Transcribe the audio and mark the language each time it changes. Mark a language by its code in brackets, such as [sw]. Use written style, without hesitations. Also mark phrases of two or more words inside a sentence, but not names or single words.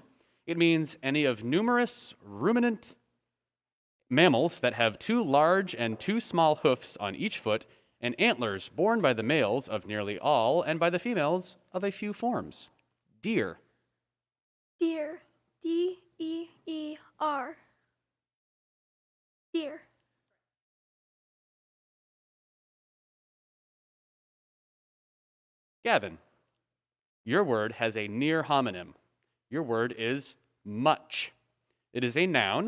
[en] It means any of numerous ruminant mammals that have 2 large and 2 small hoofs on each foot and antlers borne by the males of nearly all and by the females of a few forms. Deer. Deer. D-E-E-R. Deer. Gavin, your word has a near homonym. Your word is much. It is a noun.